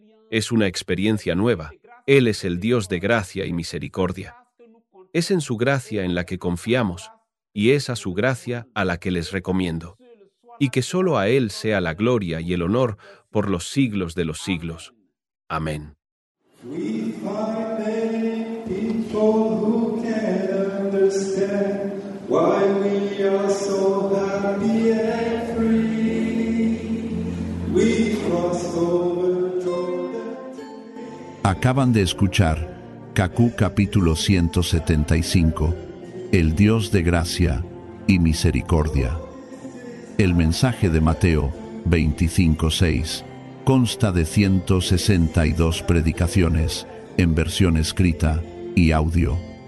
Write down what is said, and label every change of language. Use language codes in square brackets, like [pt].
[es] Es una experiencia nueva. Él es el Dios de gracia y misericordia. Es en su gracia en la que confiamos, y es a su gracia a la que les recomiendo. Y que solo a Él sea la gloria y el honor por los siglos de los siglos. Amén. [en] We find many people who can understand why we are so happy and free. We cross over Jordan today. [es] Acaban de escuchar Kakú capítulo 175, El Dios de Gracia y Misericordia. El mensaje de Mateo 25:6. Consta de 162 predicaciones, en versión escrita y audio.